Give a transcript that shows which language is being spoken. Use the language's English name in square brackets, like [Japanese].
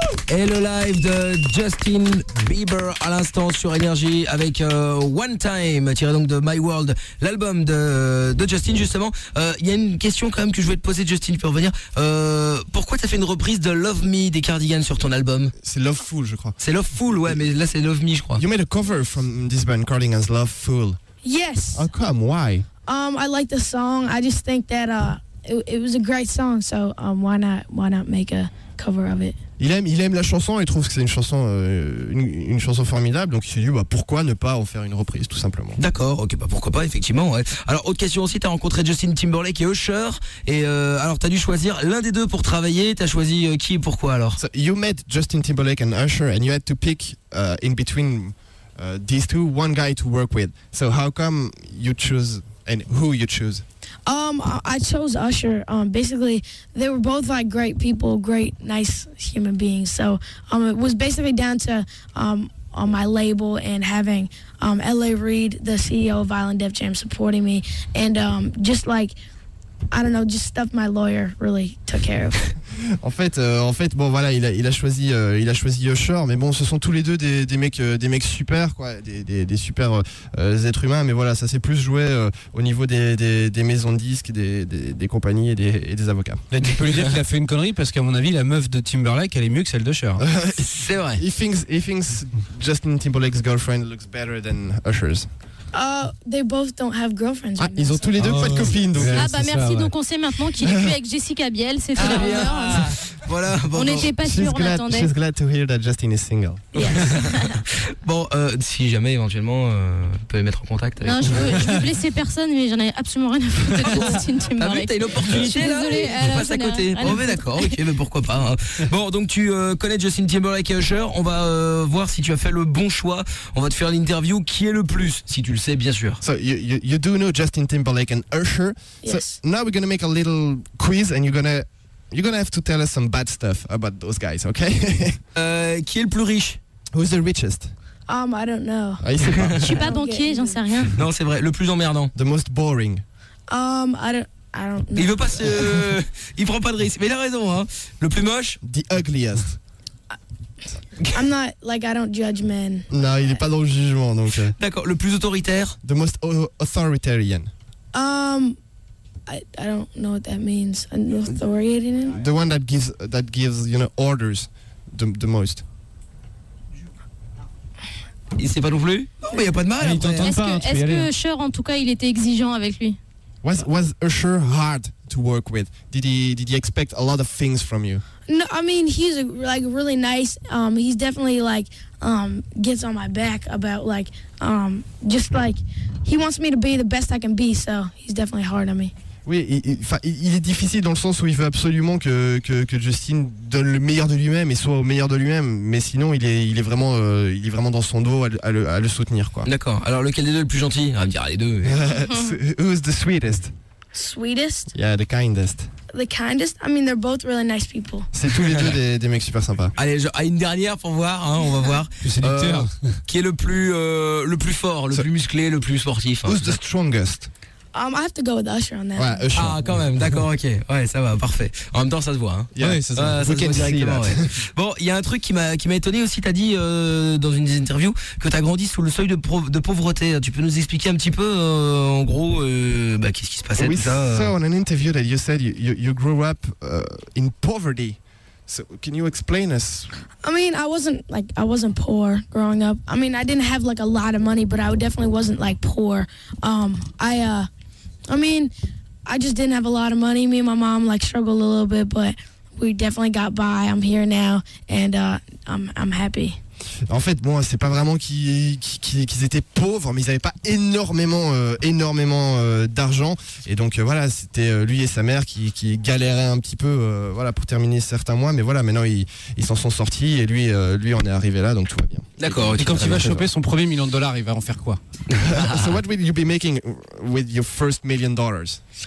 [French] Et le live de Justin Bieber à l'instant sur Énergie avec One Time, tiré donc de My World, l'album de Justin justement. Il y a une question quand même que je voulais te poser, Justin, pour revenir. Pourquoi t'as fait une reprise de Love Me des Cardigans sur ton album? C'est Love Fool, je crois. C'est Love Fool, ouais, mais là c'est Love Me, je crois. [English] You made a cover from this band Cardigans, Love Fool. Yes. How come? Why? I like the song. I just think that it was a great song, so why not make a cover of it? [French] Il aime la chanson, il trouve que c'est une chanson formidable, donc il s'est dit bah pourquoi ne pas en faire une reprise tout simplement. D'accord, ok, bah pourquoi pas effectivement. Ouais. Alors autre question aussi, t'as rencontré Justin Timberlake et Usher, et alors t'as dû choisir l'un des deux pour travailler, t'as choisi qui et pourquoi alors? [English] So you met Justin Timberlake and Usher and you had to pick in between these two one guy to work with. So how come you choose and who you choose? I chose Usher. Basically, they were both like great people, great, nice human beings. So it was basically down to on my label and having L.A. Reid, the CEO of Island Def Jam, supporting me. And just like, I don't know, just stuff my lawyer really took care of. [French] En fait, bon voilà, il a choisi Usher, mais bon, ce sont tous les deux des mecs super, quoi, des super êtres humains, mais voilà, ça s'est plus joué au niveau des maisons de disques, des compagnies et des avocats. Là, tu peux lui dire qu'il a fait une connerie parce qu'à mon avis, la meuf de Timberlake, elle est mieux que celle d'Usher. C'est vrai. [English] He thinks Justin Timberlake's girlfriend looks better than Usher's. They both don't have girlfriends. [French] Ah, ils ont tous les deux pas de copines. Donc. Ah bah merci. Ça, ouais. Donc on sait maintenant qu'il est plus avec Jessica Biel. C'est fait l'honneur. Ah, voilà. Bon, on n'était pas sûr. On attendait. [English] She's glad to hear that Justin is single. Yes. [French] Bon, si jamais éventuellement, on peut les mettre en contact. Avec non, je veux blesser personne, mais j'en ai absolument rien à foutre de Justin Timberlake. T'as une opportunité là. Désolé. On passe à côté. Bon, mais d'accord. Ok, mais pourquoi pas. Hein. Bon, donc tu connais Justin Timberlake et Usher. On va voir si tu as fait le bon choix. On va te faire l'interview. Qui est le plus, si tu le sais, bien sûr. [English] So you do know Justin Timberlake and Usher. Yes. So now we're gonna make a little quiz and you're gonna have to tell us some bad stuff about those guys, okay? [French] Qui est le plus riche? [English] Who's the richest? I don't know. [French] Ah, il sait pas. Je suis pas banquier, j'en sais rien. Non, c'est vrai. Le plus emmerdant. [English] The most boring. I don't know. [French] Il veut pas se. Il prend pas de risque. Mais il a raison, hein. Le plus moche? [English] The ugliest. I'm not like I don't judge men. [French] Non, il est pas dans le jugement donc. D'accord, le plus autoritaire. [English] The most authoritarian. I don't know what that means. Authoritarian. The one that gives you know orders, the most. [French] Il sait pas non plus. Non, mais y a pas de mal. Est-ce que Usher en tout cas il était exigeant avec lui? [English] Was Usher hard to work with? Did he expect a lot of things from you? No, I mean he's like really nice. He's definitely like gets on my back about like just like he wants me to be the best I can be. So he's definitely hard on me. [French] Oui, il est difficile dans le sens où il veut absolument que Justin donne le meilleur de lui-même et soit au meilleur de lui-même. Mais sinon, il est vraiment dans son dos à le soutenir, quoi. D'accord. Alors lequel des deux le plus gentil? On va me dire les deux. [English] Who's the sweetest? Sweetest? Yeah, the kindest. The kindest? I mean, they're both really nice people. [French] C'est tous les deux des mecs super sympas. Allez, à une dernière pour voir, hein, on va voir. Le séducteur. Qui est le plus fort, le plus musclé, le plus sportif? [English] Who's the strongest? I have to go with Usher on that. [French] Ouais, Usher. Ah, quand même, d'accord, ok. Ouais, ça va, parfait. En même temps, ça se voit. Hein. Yeah. Oui, ça se voit directement. Ouais. Bon, il y a un truc qui m'a étonné aussi. T'as dit dans une des interviews que t'as grandi sous le seuil de pauvreté. Tu peux nous expliquer un petit peu, en gros, qu'est-ce qui se passait? [English] We saw on an interview that you said you grew up in poverty. So can you explain us? I mean, I wasn't poor growing up. I mean, I didn't have like a lot of money, but I definitely wasn't like poor. I just didn't have a lot of money. Me and my mom like struggled a little bit, but we definitely got by. I'm here now, and I'm happy. [French] En fait, bon, c'est pas vraiment qu'ils étaient pauvres, mais ils avaient pas énormément d'argent. Et donc voilà, c'était lui et sa mère qui galéraient un petit peu, voilà, pour terminer certains mois. Mais voilà, maintenant ils s'en sont sortis et lui en est arrivé là, donc tout va bien. D'accord. Et quand il va choper son premier million de dollars, il va en faire quoi? [English] So what will you be making with your first million dollars?